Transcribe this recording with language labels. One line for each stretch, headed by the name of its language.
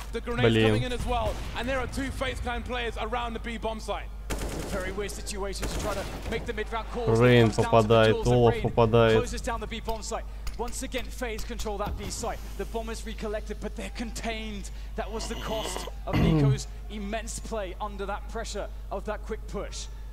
English: The grenades coming in as well. And there are 2 FaZe Clan players around the B bomb site. It's a very weird situation to try to make the mid-round calls.
Russian: Рейн попадает, Олаф попадает.
English: Closes down the B bomb site. Once again, FaZe control that B site. The bomb is recollected, but they're contained. That was the cost of Nico's immense play under that pressure of that quick push.